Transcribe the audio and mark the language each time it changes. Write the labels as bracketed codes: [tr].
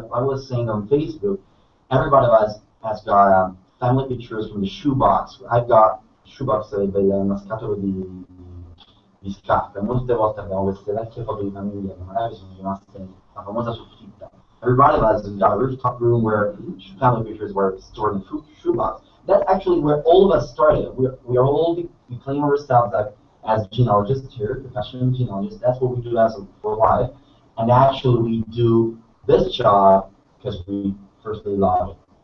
[en] I was saying on Facebook, everybody of us has got family pictures from the shoebox. I've got shoebox [it] una scatola di scarpe. Molte volte abbiamo queste vecchie foto di famiglia che magari sono rimaste la famosa soffitta. [en] Everybody of us has got a rooftop room where family pictures were stored in the shoebox. That's actually where all of us started. We claim ourselves as genealogists here, professional genealogists. That's what we do as for life. And actually, we do this job because we firstly love it.